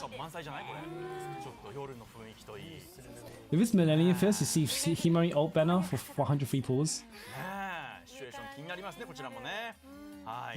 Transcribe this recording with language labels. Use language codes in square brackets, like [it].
[ja] 感満載じゃないこれちょっと夜の雰囲気といいね [en] If it's Millennium First, you see Himari alt banner for 100 free pulls. [ja] えシチュエーション気になりますねこちらもねはい